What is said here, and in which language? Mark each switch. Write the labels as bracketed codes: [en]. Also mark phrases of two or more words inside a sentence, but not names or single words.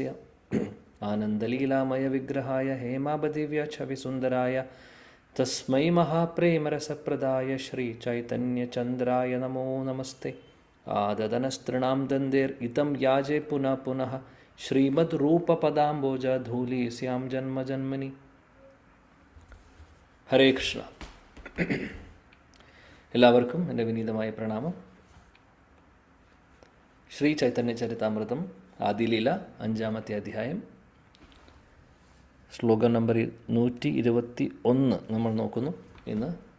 [sa] आनन्दलीलामयविग्रहाय हेमाबदिव्यछविसुन्दराय तस्मै महाप्रेमरसप्रदाय श्रीचैतन्यचन्द्राय नमो नमस्ते। आददनस्तृणां दन्देर्हितं याजे पुनः पुनः श्रीमद्रूपपदाम्बोजधूलिस्यां जन्म जन्मनि। हरे कृष्ण। [ml] എല്ലാവർക്കും എൻ്റെ വിനീതമായ പ്രണാമം. ശ്രീ ചൈതന്യ ചരിതാമൃതം ആദിലീല 5-ാമത്തെ അധ്യായം ശ്ലോകം നമ്പർ 121 നമ്മൾ നോക്കുന്നു ഇന്ന്.